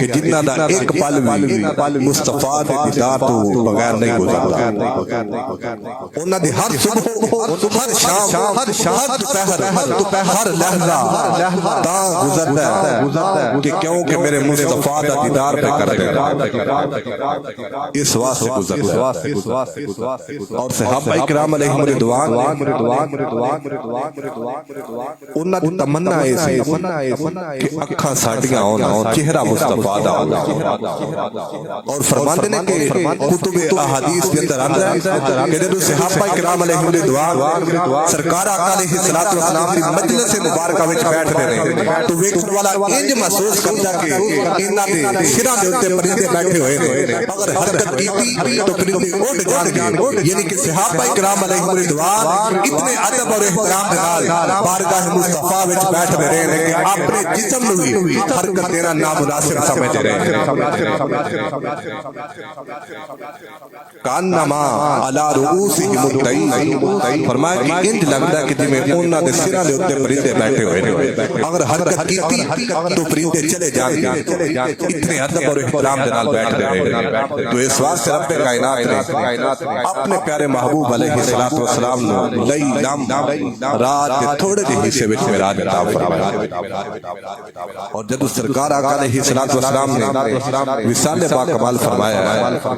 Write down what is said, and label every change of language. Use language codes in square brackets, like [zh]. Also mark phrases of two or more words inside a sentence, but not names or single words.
[pa] جنہاں دا ایک پل بھی مصطفیٰ دے دیدار تو بغیر نہیں گزرتا انہاں دی ہر صبح ہر شام ہر دوپہر ہر لحظہ تا گزرتا ہے کہ کیوں کہ میرے مصطفیٰ دا دیدار پہ کرتے اس واسطے گزرتا ہے اور صحابہ کرام [ar] علیہم رضوان [pa] انہاں دی تمنا ایسی کہ اکھاں ساڈیاں ہون چہرہ مصطفیٰ دا اور فرماندے نے کہ کتب احادیث کے اندر آندا ہے کہ جدوں صحابہ کرام [ar] علیہم رضوان [pa] سرکار آقا [ar] علیہ السلام [pa] کی مجلس مبارکہ وچ بیٹھدے نے تو ویکھن والا انج محسوس کردا کہ انہاں دے سراں دے اوتے پرندے بیٹھے ہوئے نے اگر حرکت کیتی تو پرندے اڑ جان گے یعنی کہ صحابہ کرام [ar] علیہم رضوان [pa] اتنے ادب اور احترام دے نال بارگاہ مصطفیٰ وچ بیٹھدے رہے نے کہ اپنے جسم نوں بھی حرکت دینا نامناسب سمجھ رہے [ar] کانما علی رؤوسہم الطیر [pa] فرمایا کہ انج لگدا کہ جویں انہاں دے سراں دے اوتے پرندے بیٹھے ہوئے نے، اگر حرکت کیتی تو پرندے چلے جاندے، اتنے ادب اور احترام دے نال بیٹھ رہے۔ تو اس واسطے رب کائنات نے اپنے پیارے محبوب [ar] علیہ الصلوۃ والسلام [pa] نو لیلم رات دے تھوڑے جے حصے وچ معراج عطا فرمایا، اور جب سرکار آقا [ar] علیہ الصلوۃ والسلام [pa] نے وصال باکمال فرمایا